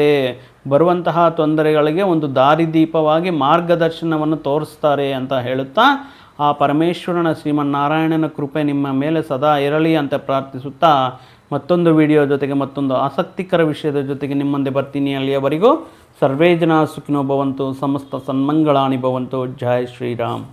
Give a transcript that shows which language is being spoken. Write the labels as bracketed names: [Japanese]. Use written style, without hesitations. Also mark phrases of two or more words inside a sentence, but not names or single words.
[Kannada] ಬರುವಂತಹ ತೊಂದರೆಗಳಿಗೆ ಒಂದು ದಾರಿದೀಪವಾಗಿ ಮಾರ್ಗದರ್ಶನವನ್ನು ತೋರಿಸ್ತಾರೆ ಅಂತ ಹೇಳುತ್ತಾ, ಆ ಪರಮೇಶ್ವರನ ಶ್ರೀಮನ್ನಾರಾಯಣನ ಕೃಪೆ ನಿಮ್ಮ ಮೇಲೆ ಸದಾ ಇರಲಿ ಅಂತ ಪ್ರಾರ್ಥಿಸುತ್ತಾ, ಮತ್ತೊಂದು ವಿಡಿಯೋ ಜೊತೆಗೆ ಮತ್ತೊಂದು ಆಸಕ್ತಿಕರ ವಿಷಯದ ಜೊತೆಗೆ ನಿಮ್ಮ ಮುಂದೆ ಬರ್ತೀನಿ. [Sanskrit] ಅಲ್ಲಿಯವರೆಗೂ ಸರ್ವೇ ಜನ ಸುಖಿನೋ ಭವಂತು, ಸಮಸ್ತ ಸನ್ಮಂಗಳಾನಿ ಭವಂತು. [Hindi] ಜೈ ಶ್ರೀರಾಮ್.